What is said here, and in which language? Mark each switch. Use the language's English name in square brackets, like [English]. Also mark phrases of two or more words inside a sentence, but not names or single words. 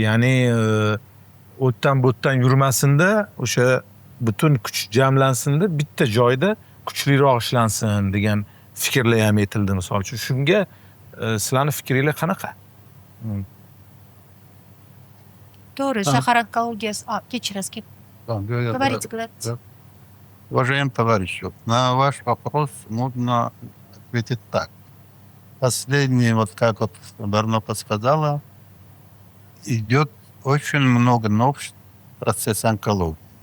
[Uzbek] Ya'ni o'tdan bu yerdan yurmasinda, o'sha butun kuch jamlansinda, bitta joyda kuchliroq ishlansin degan fikrlar ham aytildi misol uchun. Shunga sizlarning fikringlar qanaqa? To'g'ri, shahar onkologiyasi. Kechirasiz. [Russian] Говорите, говорите. Уважаемый товарищ, вот на ваш вопрос можно ответить так. Последнее, вот как вот Барнопа сказала, идет очень много новшеств в процессе онкологии.